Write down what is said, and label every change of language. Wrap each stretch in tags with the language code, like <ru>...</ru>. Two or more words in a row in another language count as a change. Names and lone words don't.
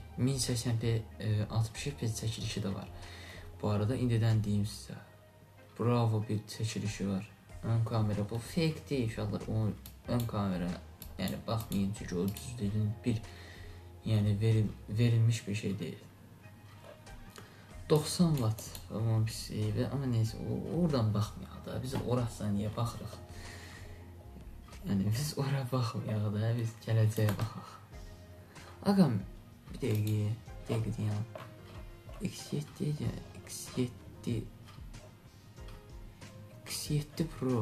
<az>1080p 60 FPS çəkilişi də var. Bu arada indidən deyim sizə. Bravo bir çəkilişi var. Ön kamera bu</az> <tr>fake değil</tr> <az>uşaqlar. O ön kamera, yəni baxmayın çünki o düzlüğün bir yəni verilmiş bir şey değil. 90 watt ama bir şey ve ama neyse oradan baxmayaq da biz orasına niyə baxırıq? Yəni biz oraya baxmayaq da biz gələcəyə baxaq. Ağam bir dəqiqə deyəm. X7 Pro.</az>